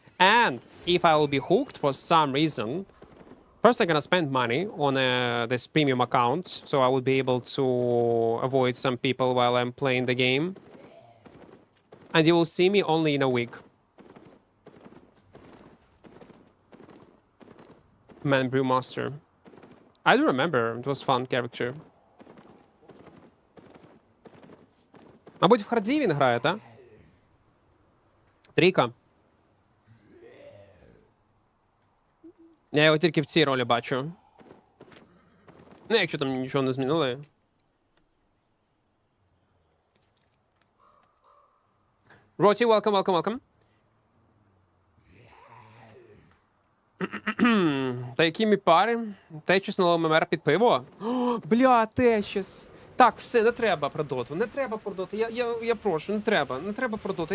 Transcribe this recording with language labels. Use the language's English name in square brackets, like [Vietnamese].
[English] And if I will be hooked for some reason, first I'm gonna spend money on this premium account, so I will be able to avoid some people while I'm playing the game. And you will see me only in a week. Man Brewmaster. I do remember, it was fun character. [Ukrainian] Мабуть, в харді він грає, так? Трійка. Я його тільки в цій ролі бачу. Ну, якщо там нічого не змінили. [English] Роті, welcome. [Ukrainian] Та які мі пари? Течіс на ММР під пиво? О, бля, Течіс. Так, все, не треба про доту. Не треба про доту. Я прошу, не треба. Не треба про доту.